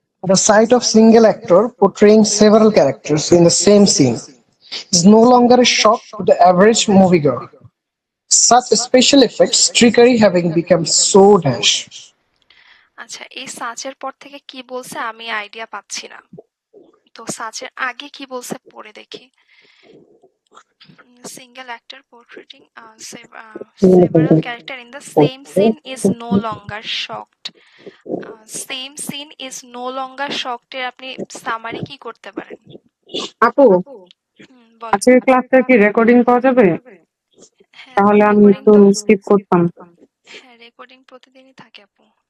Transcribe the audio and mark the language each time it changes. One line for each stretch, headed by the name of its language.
English: The sight of single actor portraying several characters in the same scene is no longer a shock to the average moviegoer. Such special effects trickery having become so dash.
Bangla: আচ্ছা, এই সার্চের পর থেকে কি বলছে আমি idea পাচ্ছি না, তো সার্চের আগে কি বলছে পড়ে দেখি।
English: Single actor portraying several characters in the same scene is no longer shocked. Same scene is no longer shocked
Bangla: এর আপনি সামারি কি করতে পারেন? আপু বলেন। আজকের ক্লাসটা কি রেকর্ডিং পাওয়া যাবে? হ্যাঁ, তাহলে আমি রেকর্ডিং একটু তো স্কিপ করতাম। হ্যাঁ, রেকর্ডিং প্রতিদিনই থাকে আপু।